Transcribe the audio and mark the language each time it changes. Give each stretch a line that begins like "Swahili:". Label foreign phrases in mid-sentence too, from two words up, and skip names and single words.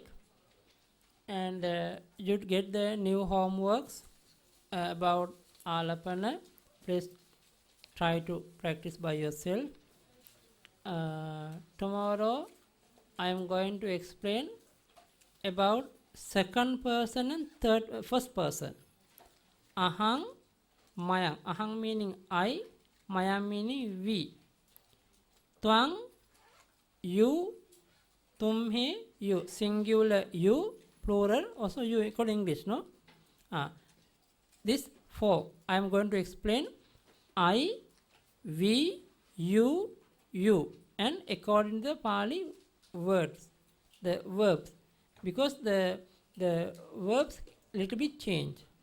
English: And you get the new homeworks about Alapana. Please try to practice by yourself. Tomorrow I am going to explain about second person and first person.
Pali: Ahang, mayang.
English: Ahang meaning I, mayang meaning we. Twang, you, tumhe, you. Singular you, plural also you equal English, no? This four I am going to explain. I, we, you, and according to the Pali words, the verbs, because the verbs little bit change.